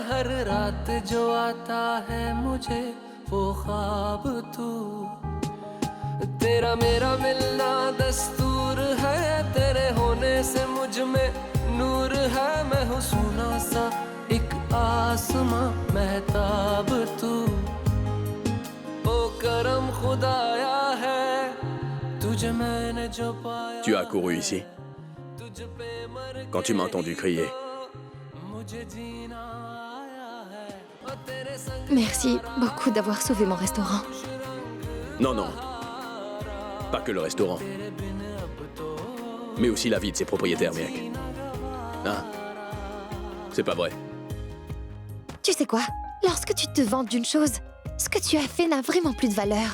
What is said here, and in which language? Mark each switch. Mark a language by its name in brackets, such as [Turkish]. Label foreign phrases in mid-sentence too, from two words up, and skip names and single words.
[Hindi] हर रात जो आता है मुझे वो ख्वाब तू तेरा मेरा मिलना दस्तूर है तेरे होने से मुझ में नूर है मैं हूँ सोना सा एक आसमां महताब तू ओ करम खुदाया है तुझे मैंने जो पाया [French] Tu as couru ici. Quand tu m'as entendu crier, [Hindi] मुझे जीना आया है ओ तेरे संग [French] Merci beaucoup d'avoir sauvé mon restaurant. Non, non. Pas que le restaurant. Mais aussi la vie de ses propriétaires, mec. Hein? C'est pas vrai. Tu sais quoi? Lorsque tu te vantes d'une chose, ce que tu as fait n'a vraiment plus de valeur.